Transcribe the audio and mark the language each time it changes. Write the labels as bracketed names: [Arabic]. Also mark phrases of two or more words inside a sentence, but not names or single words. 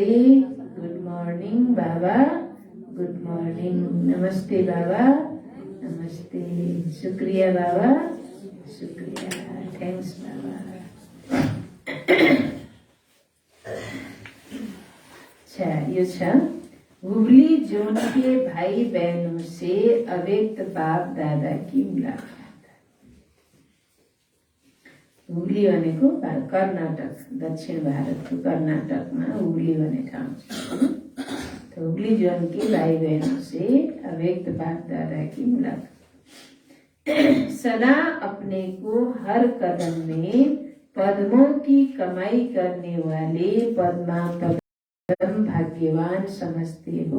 [English] good morning [Hindi] बाबा, [English] good morning, [Hindi] नमस्ते बाबा, नमस्ते, शुक्रिया बाबा, शुक्रिया, थैंक्स बाबा। अच्छा, [Nepali] यो छ [Hindi] हुगली जोन के भाई बहनों से अव्यक्त बाप दादा की मुलाकात। [Nepali] हुगली भनेको कर्नाटक, दक्षिण भारतको कर्नाटकमा हुगली भन्ने ठाउँ छ। [Hindi] तो हुगली जोन के भाई बहनों से अव्यक्त बाप दादा की मुलाकात। सदा अपने को हर कदम में पद्मों की कमाई करने वाले पद्मा पदम भाग्यवान समझते हो।